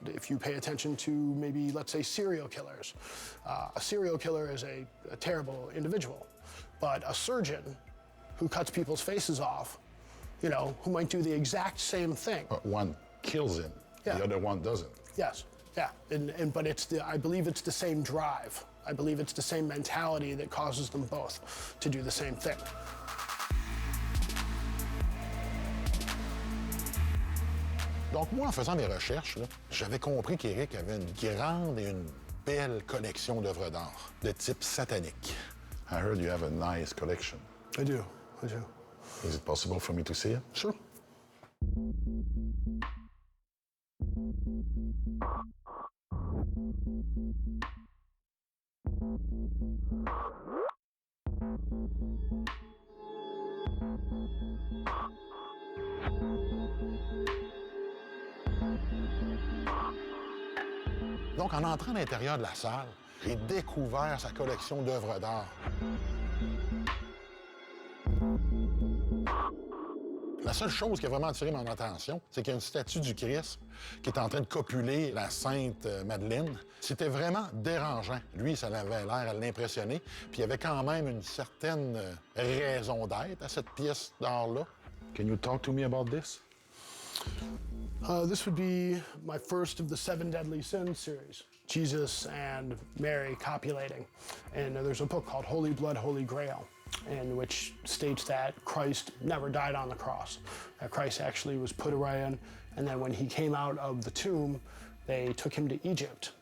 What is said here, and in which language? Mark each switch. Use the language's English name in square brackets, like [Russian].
[English] If you pay attention to maybe, let's say, serial killers. A serial killer is a terrible individual, but a surgeon who cuts people's faces off, you know, who might do the exact same thing. But one kills him, Yeah. the other one doesn't. Yes, yeah, but I believe it's the same drive. I believe it's the same mentality that causes them both to do the same thing. [French] Donc moi, en faisant mes recherches, j'avais compris qu'Éric avait une grande et une belle collection d'œuvres d'art de type satanique. [English] I heard you have a nice collection. I do. Is it possible for me to see it? Sure. [French] Donc, en entrant à l'intérieur de la salle, j'ai découvert sa collection d'œuvres d'art. La seule chose qui a vraiment attiré mon attention, c'est qu'il y a une statue du Christ qui est en train de copuler la Sainte Madeleine. C'était vraiment dérangeant. Lui, ça avait l'air à l'impressionner. Puis il y avait quand même une certaine raison d'être à cette pièce d'art-là. [English] Can you talk to me about this? This would be my first of the 7 Deadly Sins series. Jesus and Mary copulating. And there's a book called Holy Blood, Holy Grail. in which states that Christ never died on the cross, that Christ actually was put away in, and then when he came out of the tomb, they took him to Egypt.